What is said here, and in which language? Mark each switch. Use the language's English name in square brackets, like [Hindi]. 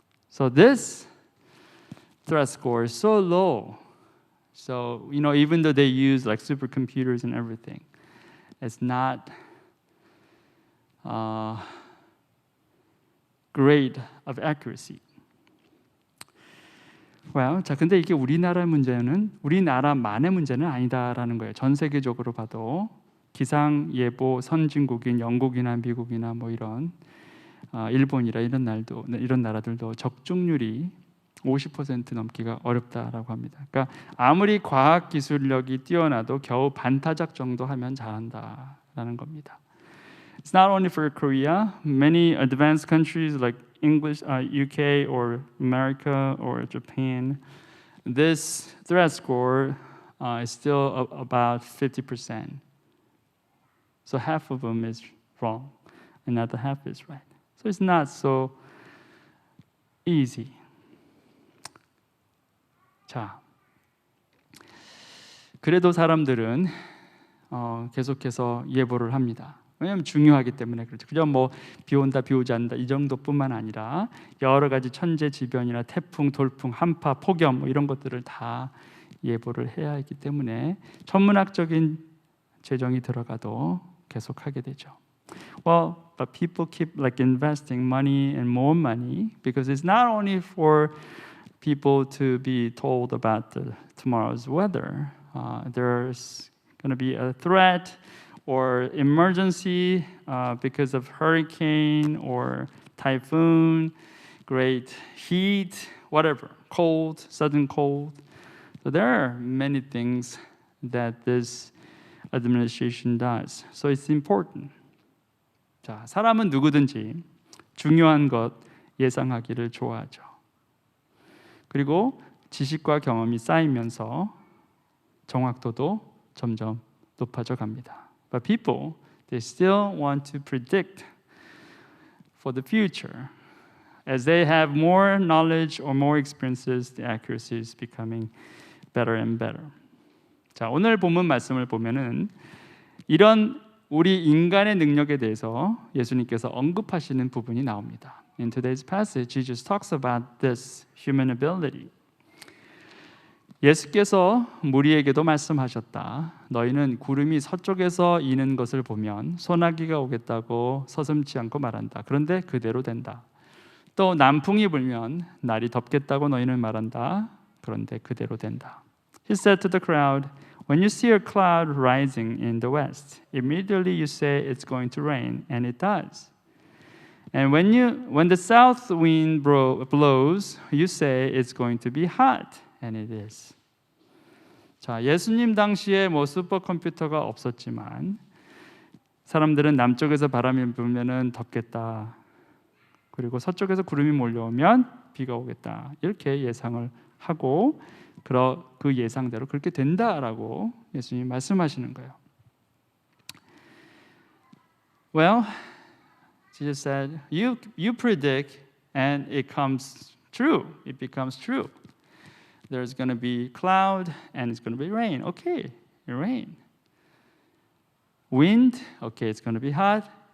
[English] So this threat score is so low. So, even though they use like supercomputers and everything, it's not great of accuracy. [Korean] Well, 자, 근데 이게 우리나라만의 문제는 아니다라는 거예요. 전 세계적으로 봐도 기상 예보 선진국인 영국이나 미국이나 뭐 이런 일본이라 이런 나라들도 적중률이 50% 넘기가 어렵다라고 합니다. 그러니까 아무리 과학 기술력이 뛰어나도 겨우 반타작 정도 하면 잘한다라는 겁니다. [English] It's not only for Korea. Many advanced countries like English, UK or America or Japan, this threat score is still about 50%. So half of them is wrong, another half is right. So it's not so easy. [Korean] 자, 그래도 사람들은 계속해서 예보를 합니다. 왜냐하면 중요하기 때문에 그렇죠. 그냥 뭐 비 온다, 비 오지 않는다 이 정도뿐만 아니라 여러 가지 천재지변이나 태풍, 돌풍, 한파, 폭염 뭐 이런 것들을 다 예보를 해야 하기 때문에 천문학적인 재정이 들어가도 계속하게 되죠. [English] Well, but people keep like investing money and more money because it's not only for people to be told about tomorrow's weather. There's going to be a threat or emergency because of hurricane or typhoon, great heat, whatever, cold, sudden cold. So there are many things that this administration does. So it's important. [Korean] 자, 사람은 누구든지 중요한 것 예상하기를 좋아하죠. 그리고 지식과 경험이 쌓이면서 정확도도 점점 높아져 갑니다. [English] But people, they still want to predict for the future. As they have more knowledge or more experiences, the accuracy is becoming better and better. [Korean] 자, 오늘 본문 말씀을 보면은 이런 우리 인간의 능력에 대해서 예수님께서 언급하시는 부분이 나옵니다. [English] In today's passage, Jesus talks about this human ability. [Korean] 예수께서 무리에게도 말씀하셨다. 너희는 구름이 서쪽에서 이는 것을 보면 소나기가 오겠다고 서슴지 않고 말한다. 그런데 그대로 된다. 또 남풍이 불면 날이 덥겠다고 너희는 말한다. 그런데 그대로 된다. [English] He said to the crowd, when you see a cloud rising in the west, immediately you say it's going to rain, and it does. And when the south wind blows, you say it's going to be hot, and it is. [Korean] 자, 예수님 당시에 뭐 슈퍼컴퓨터가 없었지만 사람들은 남쪽에서 바람이 불면은 덥겠다. 그리고 서쪽에서 구름이 몰려오면 비가 오겠다. 이렇게 예상을 하고 그 예상대로 그렇게 된다라고 예수님이 말씀하시는 거예요. [English] Well, Jesus said, you predict and it comes true. It becomes true. There's going to be cloud and it's going to be rain. Okay, rain. Wind, okay, it's going to be hot.